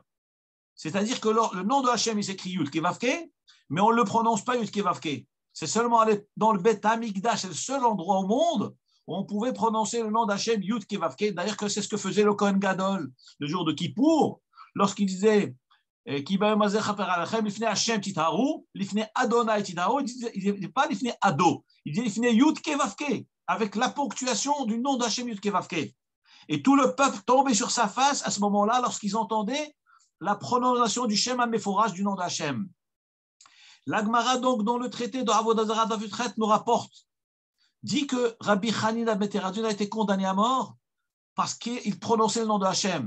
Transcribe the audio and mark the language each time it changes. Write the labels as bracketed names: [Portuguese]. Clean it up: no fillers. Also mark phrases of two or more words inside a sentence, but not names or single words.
[French] C'est-à-dire que le nom de Hachem, il s'écrit [Hebrew] יוד קה ואו קה, [French] mais on ne le prononce pas [Hebrew] יוד קה ואו קה. [French] C'est seulement dans le Beth Hamikdash, c'est le seul endroit au monde où on pouvait prononcer le nom d'Hachem [Hebrew] יוד קה ואו קה. [French] D'ailleurs, c'est ce que faisait le [Hebrew] כהן גדול [French] le jour de Kippour, lorsqu'il disait [Hebrew] כי ביום הזה כפר עליכם, לפני השם תטהרו, לפני אדני תטהרו, [French] il ne disait pas [Hebrew] לפני אדו, [French] il disait [Hebrew] לפני יוד קה ואו קה, [French] avec la ponctuation du nom d'Hachem [Hebrew] יוד קה ואו קה. [French] Et tout le peuple tombait sur sa face à ce moment-là lorsqu'ils entendaient la prononciation du [Hebrew] שם המפורש [French] du nom d'Hachem. La Gemara, donc, dans le traité de Avodah Zara [Hebrew] דף י"ח, [French] nous rapporte, dit que Rabbi Hanina ben Teradion a été condamné à mort parce qu'il prononçait le nom de Hachem.